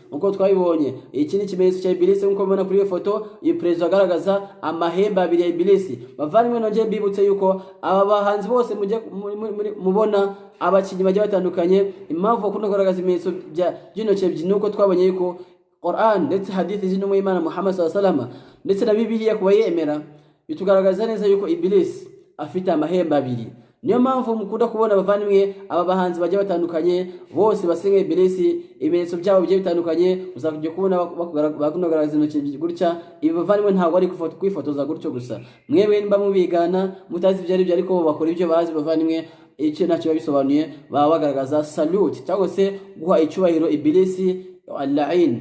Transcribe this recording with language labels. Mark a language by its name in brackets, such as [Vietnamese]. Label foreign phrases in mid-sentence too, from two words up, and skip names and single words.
[Kinyarwanda] Nkuko twabibonye, iki ni ikimenyetso cya Ibilisi nkuko mubona kuri iyo foto. Iyi Prezo agaragaza amahembe abiri ya Ibilisi. Bavandimwe nongeye mbibutse yuko aba bahanzi bose mubona abakinnyi bagiye batandukanye, impamvu bakunda kugaragaza ibimenyetso by'intoki ebyiri nuko twabonye yuko Quran ndetse hadithi z'intumwa y'Imana Muhammad [Arabic] صلى الله عليه وسلم [Kinyarwanda] ndetse na Biblia kuba yemera bitugaragaza neza yuko Ibilisi afite amahembe abiri. Niyo mpamvu mukunda kubona bavandimwe aba bahanzi bagiye batandukanye bose basenga Ibilisi, ibimenyetso byabo bigiye bitandukanye uzakujya kubona bakugaragaza intoki gutya. Ibi bavandimwe ntabwo ari kwifotoza gutyo gusa, mwewe nimba mubigana mutazi ibyo ari byo, ariko bakora ibyo bazi bavandimwe, icyo nacyo bisobanuye baba bagaragaza salute cyangwa se guha icyubahiro Ibilisi al-la'in.